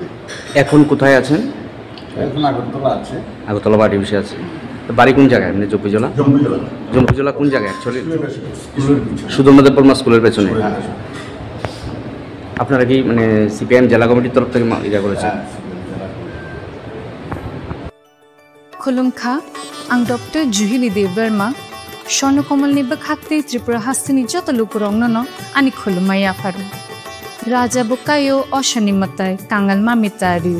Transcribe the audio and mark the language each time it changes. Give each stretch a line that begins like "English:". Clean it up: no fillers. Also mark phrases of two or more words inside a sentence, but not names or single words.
Bangla: এখন কোথায় আছেন এখন আগরতলা আছে আগরতলা বাড়ি বসে আছে বাড়ি কোন জায়গায় মানে জম্পুজলা কোন জায়গায় অ্যাকচুয়ালি সুধর্মা দেববর্মা স্কুলের পেছনে আপনারা কি মানে সিপিএম জেলা কমিটির তরফ থেকে এটা করেছেন
Kok Borok: खुलुमखा आं डॉक्टर जुहिली देबबर्मा स्वर्णकमलनि बखाते त्रिपुरा हास्तिनि जत लुकुरंगनो आनि खुलुमाया फारु राजा बुकायो अशनिमताय कांगाल मामितारिउ